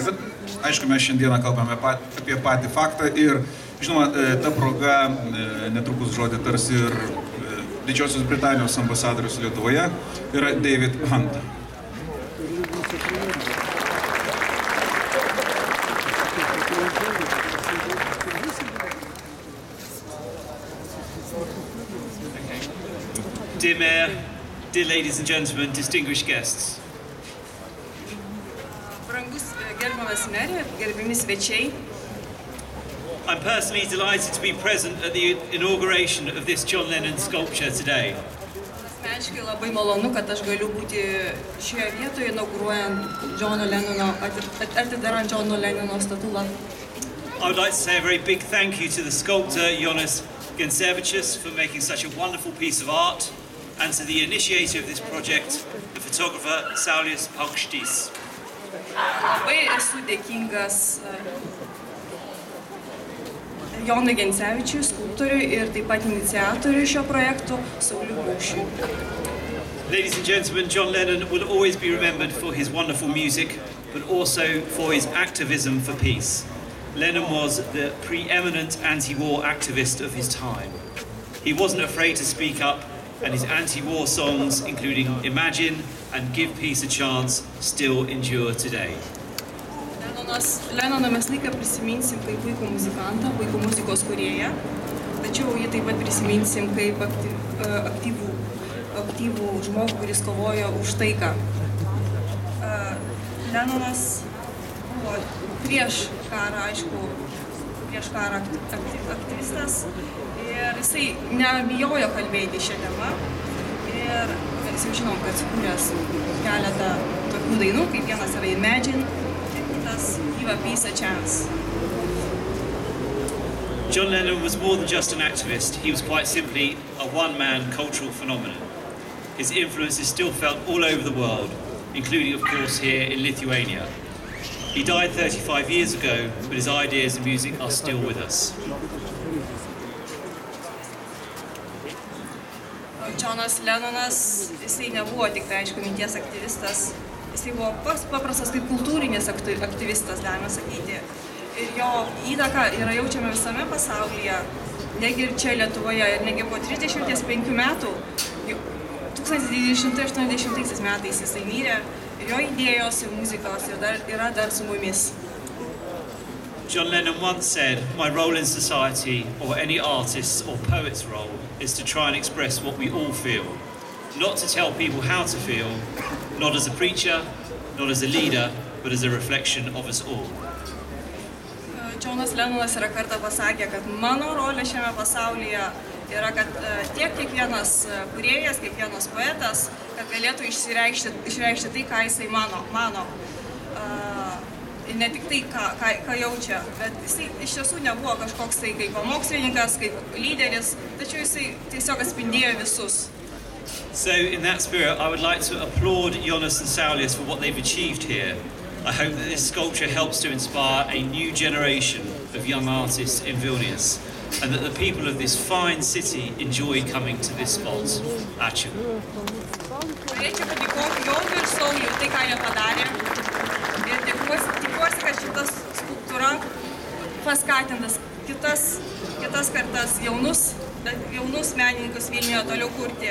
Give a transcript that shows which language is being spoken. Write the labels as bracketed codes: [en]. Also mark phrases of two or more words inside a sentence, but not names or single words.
[lt] Bet, aišku, mes šiandieną kalbame apie patį faktą ir, žinoma, ta proga netrukus žodį tars ir Didžiosios Britanijos ambasadorius Lietuvoje yra David Hunt. [en] Dear Mayor, dear ladies and gentlemen, distinguished guests. [lt] Brangus gerbiamas merė, gerbiami svečiai. [en] I'm personally delighted to be present at the inauguration of this John Lennon sculpture today. [lt] Asmeniškai labai malonu, kad aš galiu būti šioje vietoje inauguruojant atidarant Johno Lennono statulą. [en] I would like to say a very big thank you to the sculptor Jonas Gincevičius for making such a wonderful piece of art, and to the initiator of this project, the photographer Saulius Paukštys. [lt] Labai esu dėkingas Jonui Gincevičiui, skulptoriui ir taip pat iniciatoriui šio projekto Sauliui Paukščiui. [en] Ladies and gentlemen, John Lennon will always be remembered for his wonderful music, but also for his activism for peace. Lennon was the preeminent anti-war activist of his time. He wasn't afraid to speak up, and his anti-war songs, including Imagine and Give Peace a Chance, still endure today. [lt] Lennoną mes laiką prisiminsim kaip puikų muzikantą, puikų muzikos kūrėją, tačiau jį taip pat prisiminsim kaip aktyvų žmogų, kuris kovojo už taiką. Lennonas buvo prieš karą, aišku, prieš karą aktyvistas ir jisai nebijojo kalbėti šią temą ir mes jau žinom, kad sukūręs keletą tokių dainų, kaip vienas yra Imagine ir kitas Give Peace a Chance. [en] John Lennon was more than just an activist, he was quite simply a one-man cultural phenomenon. His influence is still felt all over the world, including of course here in Lithuania. He died 35 years ago, but his ideas and music are still with us. [lt] Johnas Lennonas, jisai nebuvo tik tai, aišku, minties aktyvistas, jisai buvo paprastas kaip kultūrinis aktyvistas, galima sakyti. Ir jo įtaka yra jaučiama visame pasaulyje, negi ir čia Lietuvoje, ir negi po 35 metų, 1980 metais jisai mirė, ir jo idėjos ir muzikos yra dar su mumis. [en] John Lennon once said, "My role in society, or any artist's or poet's role, is to try and express what we all feel. Not to tell people how to feel, not as a preacher, not as a leader, but as a reflection of us all." [lt] Johnas Lennonas yra kartą pasakė, kad mano rolė šiame pasaulyje yra, kad tiek kiekvienas kūrėjas, kiekvienas poetas, kad galėtų išreikšti tai, ką jisai mano. Ir ne tik tai, ką jaučia, bet jisai iš tiesų nebuvo kažkoks tai kaip pamokslininkas, kaip lyderis, tačiau jisai tiesiog atspindėjo visus. [en] So in that spirit, I would like to applaud Jonas and Saulius for what they've achieved here. I hope that this sculpture helps to inspire a new generation of young artists in Vilnius, and that the people of this fine city enjoy coming to this spot. [lt] Ačiū. Norėčiau padėkoti Jonui ir Sauliui tai, ką jie padarė. Ir tikiuosi, kad šitas skulptūra paskatintas kitas kartas jaunus menininkus Vilniuje toliau kurti.